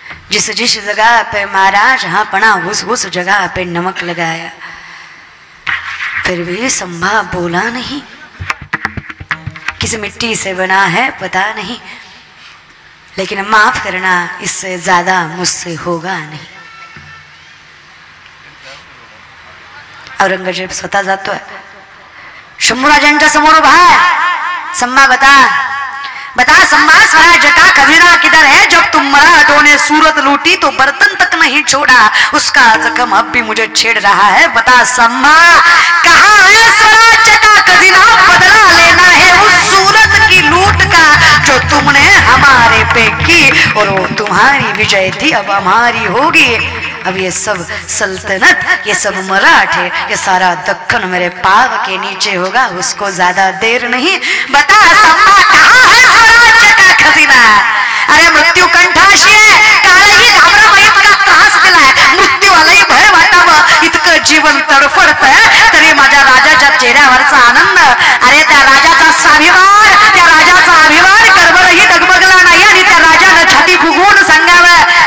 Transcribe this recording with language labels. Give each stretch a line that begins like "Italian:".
Hindi: जिस जिस जगह पे मारा, जहां पड़ा उस जगह पे नमक लगाया. फिर भी संभा बोला नहीं. किस मिट्टी से बना है पता नहीं, लेकिन माफ करना इससे ज्यादा मुझसे होगा नहीं.
Marathi: औरंगजेब स्वतः जातोय, शंभूराजांच्या समोर उभा आहे.
Hindi: संभा बता संभा, स्वराज्य का खजीना किधर है. जब तुम मराठों ने सूरत लूटी तो बर्तन तक नहीं छोड़ा, उसका जख्म अब भी मुझे छेड़ रहा है. बता संभा, कहाँ है स्वराज्य का खजीना. बदला लेना है उस सूरत की लूट का जो तुमने हमारे पे की, और वो तुम्हारी विजय थी अब हमारी होगी. अब ये सब सल्तनत, ये सब मराठे, ये सारा दक्कन मेरे पाव के नीचे होगा. उसको ज्यादा देर नहीं. बता संभा, कहाँ है स्वराज्य का खजीना.
Marathi: अरे मृत्यू कंठाशी आहे, कालही घाबरा माहीत का त्रास दिलाय. मृत्यूलाही भय वाटावं इतकं जीवन तडफडतंय, तरी माझ्या राजाच्या चेहऱ्यावरचा आनंद, अरे त्या राजाचा स्वाभिमान, त्या राजाचा अभिमान करवरही डगमगला नाही. आणि त्या राजानं छाती फुगवून सांगावं,